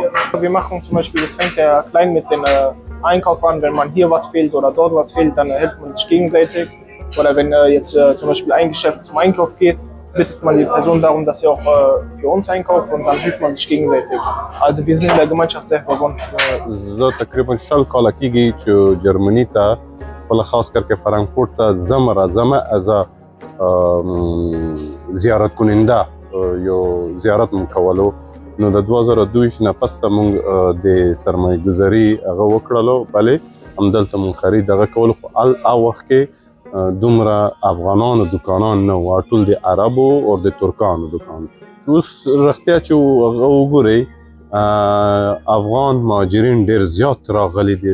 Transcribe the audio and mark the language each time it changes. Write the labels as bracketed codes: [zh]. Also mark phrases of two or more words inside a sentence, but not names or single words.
[de] Wir machen zum Beispiel, das fängt ja klein mit den Einkauf an, wenn man hier was fehlt oder dort was fehlt, dann hilft man sich gegenseitig. Oder wenn jetzt zum Beispiel ein Geschäft zum Einkauf geht, bittet man die Person darum, dass sie auch für uns einkauft und dann hilft man sich gegenseitig. Also wir sind in der Gemeinschaft sehr verbunden. [ps] زه تقریبا 10 کاله کېږي چې جرمني ته خپله خاص کر کې فرانکفورت ته ځم راځم از زیارت کننده یو زیارت مو کولو نو د 2022 نه پس ته مونږ د سرمایه ګذاري هغه وکړلو بلې همدلته مونږ خرید هغه کولو خو هغه وخت کې دومره افغانانو دوکانان نه وو ټول د عربو او د ترکانو دوکان اوس رښتیا چې هغه وګورئ افغان مهاجرین ډېر زیات راغلي دي